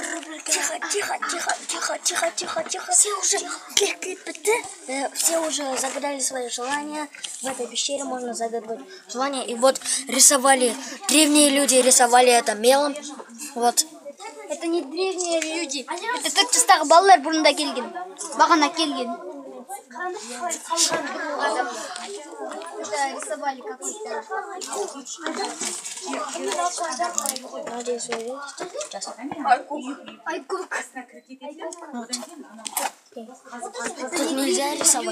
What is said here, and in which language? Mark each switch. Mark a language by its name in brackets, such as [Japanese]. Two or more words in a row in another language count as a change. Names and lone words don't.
[Russian] Тихо. Все уже все уже загадали свои желания. В этой пещере можно загадывать желания. И вот рисовали, древние люди рисовали это мелом. Вот. Это не древние люди. Это тот [Kazakh] жастағы балалар бұрында келген. Бағана келген. [Russian] Рисовали какой-то. Надеюсь, вы видите. Сейчас. Айкук. Тут нельзя рисовать.